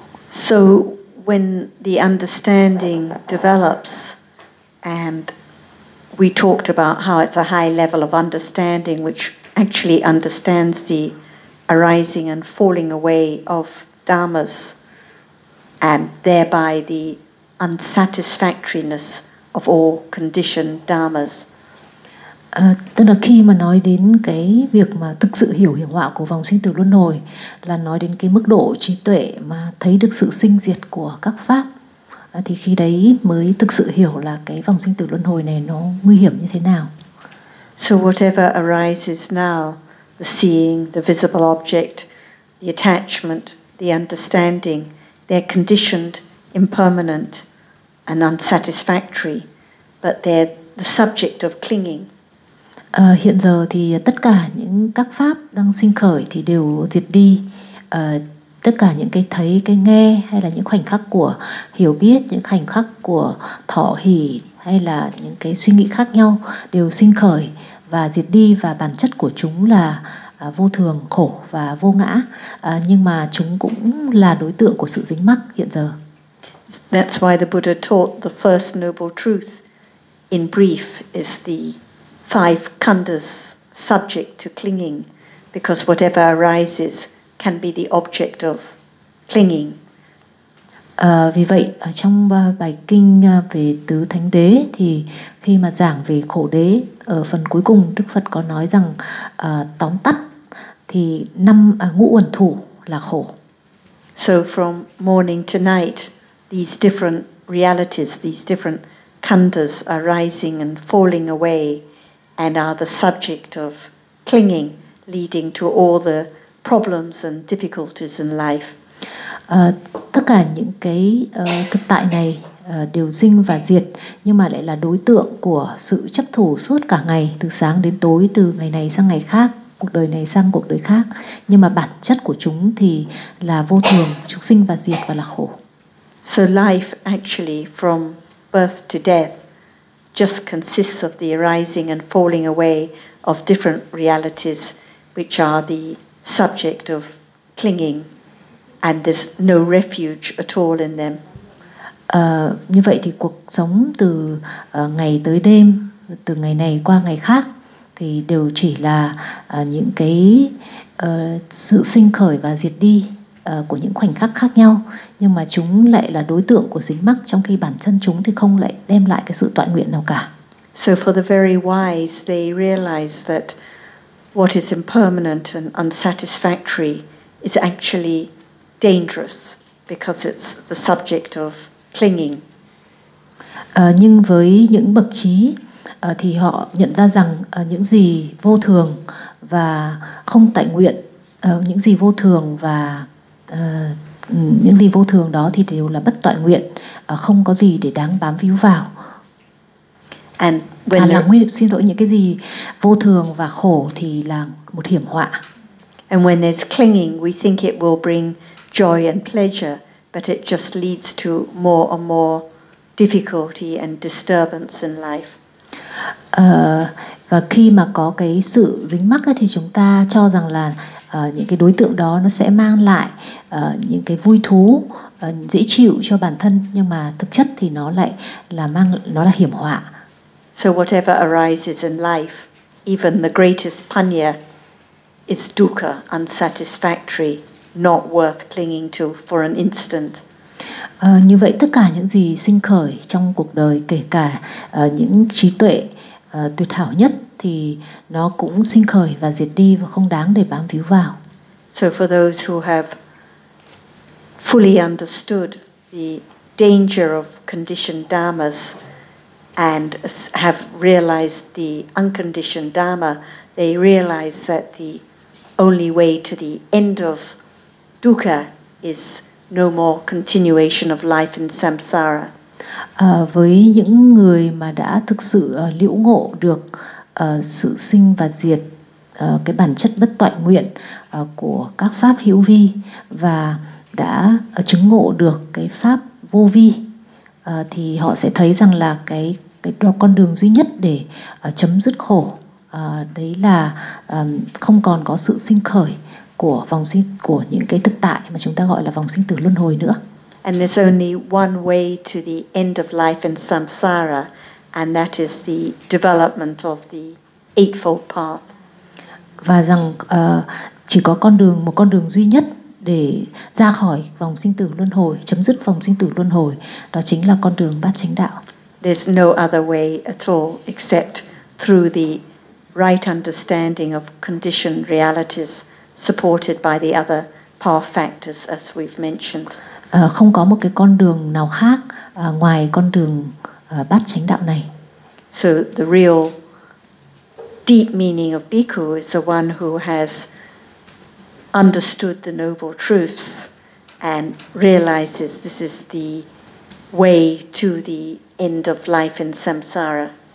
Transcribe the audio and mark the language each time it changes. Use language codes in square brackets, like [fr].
[en] So when the understanding develops, and we talked about how it's a high level of understanding which actually understands the arising and falling away of dharmas, and thereby the unsatisfactoriness of all conditioned dharmas. [vi] Tức là khi mà nói đến cái việc mà thực sự hiểu hiểm họa của vòng sinh tử luân hồi, là nói đến cái mức độ trí tuệ mà thấy được sự sinh diệt của các pháp, thì khi đấy mới thực sự hiểu là cái vòng sinh tử luân hồi này nó nguy hiểm như thế nào. [en] So whatever arises now, the seeing, the visible object, the attachment, the understanding, they're conditioned, impermanent, and unsatisfactory, but they're the subject of clinging. [vi] Hiện giờ thì tất cả những các pháp đang sinh khởi thì đều diệt đi. Tất cả những cái thấy, cái nghe, hay là những khoảnh khắc của hiểu biết, những khoảnh khắc của thọ hỷ, hay là những cái suy nghĩ khác nhau đều sinh khởi và diệt đi, và bản chất của chúng là vô thường, khổ và vô ngã, nhưng mà chúng cũng là đối tượng của sự dính mắc hiện giờ. [en] That's why the Buddha taught the first noble truth in brief is the five khandhas subject to clinging, because whatever arises can be the object of clinging. [vi] Vì vậy trong bài kinh về tứ thánh đế thì khi mà giảng về khổ đế ở phần cuối cùng, Đức Phật có nói rằng tóm tắt thì năm ngũ uẩn thủ là khổ. [en] So from morning to night, these different realities, these different khandhas are rising and falling away and are the subject of clinging, leading to all the problems and difficulties in life. [vi] Tất cả những cái thực tại này đều sinh và diệt, nhưng mà lại là đối tượng của sự chấp thủ suốt cả ngày, từ sáng đến tối, từ ngày này sang ngày khác, cuộc đời này sang cuộc đời khác. Nhưng mà bản chất của chúng thì là vô thường, chúng sinh và diệt và là khổ. [en] So life actually from birth to death just consists of the arising and falling away of different realities which are the subject of clinging, and there's no refuge at all in them. [vi] Như vậy thì cuộc sống từ ngày tới đêm, từ ngày này qua ngày khác thì đều chỉ là những cái sự sinh khởi và diệt đi của những khoảnh khắc khác nhau, nhưng mà chúng lại là đối tượng của dính mắc, trong khi bản thân chúng thì không lại đem lại cái sự toại nguyện nào cả. [en] So for the very wise, they realize that what is impermanent and unsatisfactory is actually dangerous because it's the subject of clinging. [vi] Nhưng với những bậc trí thì họ nhận ra rằng những gì vô thường và không tại nguyện, những gì vô thường và những gì vô thường đó thì đều là bất toại nguyện, không có gì để đáng bám víu vào. [en] And when [vi] những cái gì vô thường và khổ thì là một hiểm họa. [en] And when there's clinging, we think it will bring joy and pleasure, but it just leads to more and more difficulty and disturbance in life. [vi] Và khi mà có cái sự dính mắc thì chúng ta cho rằng là những cái đối tượng đó nó sẽ mang lại những cái vui thú dễ chịu cho bản thân, nhưng mà thực chất thì nó lại là mang, nó là hiểm họa. [en] So whatever arises in life, even the greatest punya, is dukkha, unsatisfactory, not worth clinging to for an instant. [vi] Như vậy tất cả những gì sinh khởi trong cuộc đời, kể cả những trí tuệ tuyệt hảo nhất, thì nó cũng sinh khởi và diệt đi và không đáng để bám víu vào. [en] So for those who have fully understood the danger of conditioned dharmas and have realized the unconditioned dharma, they realize that the only way to the end of dukkha is no more continuation of life in samsara. [vi] Với những người mà đã thực sự liễu ngộ được sự sinh và diệt, cái bản chất bất toại nguyện của các pháp hữu vi, và đã chứng ngộ được cái pháp vô vi, thì họ sẽ thấy rằng là cái con đường duy nhất để chấm dứt khổ đấy là không còn có sự sinh khởi của vòng sinh, của những cái thực tại mà chúng ta gọi là vòng sinh tử luân hồi nữa. [en] And there's only one way to the end of life in samsara, and that is the development of the eightfold path. [vi] Và rằng chỉ có con đường, một con đường duy nhất để ra khỏi vòng sinh tử luân hồi, chấm dứt vòng sinh tử luân hồi, đó chính là con đường bát chánh đạo. [en] There's no other way at all except through the right understanding of conditioned realities supported by the other power factors as we've mentioned. [vi] Không có một cái con đường nào khác ngoài con đường bát chánh đạo này. [en] So the real deep meaning of bhikkhu is the one who has understood the noble truths and realizes this is the way to the end of life in samsara.